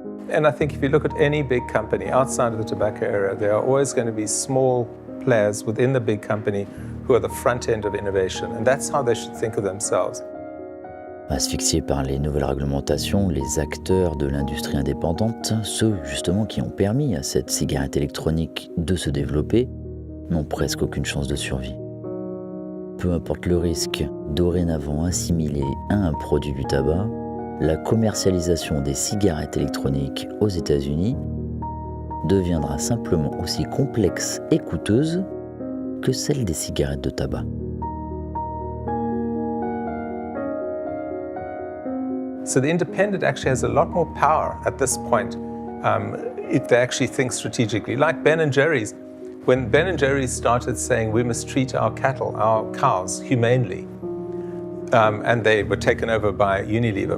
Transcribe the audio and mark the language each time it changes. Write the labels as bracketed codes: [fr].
[en] And I think if you look at any big company outside of the tobacco area, there are always going to be small players within the big company who are the front end of innovation. And that's how they should think of themselves. [fr] Asphyxiés par les nouvelles réglementations, les acteurs de l'industrie indépendante, ceux justement qui ont permis à cette cigarette électronique de se développer, n'ont presque aucune chance de survie. Peu importe le risque dorénavant assimilé à un produit du tabac, la commercialisation des cigarettes électroniques aux États-Unis deviendra simplement aussi complexe et coûteuse que celle des cigarettes de tabac. [en] So the independent actually has a lot more power at this point if they actually think strategically. Like Ben & Jerry's, when Ben & Jerry's started saying we must treat our cattle, our cows, humanely, and they were taken over by Unilever.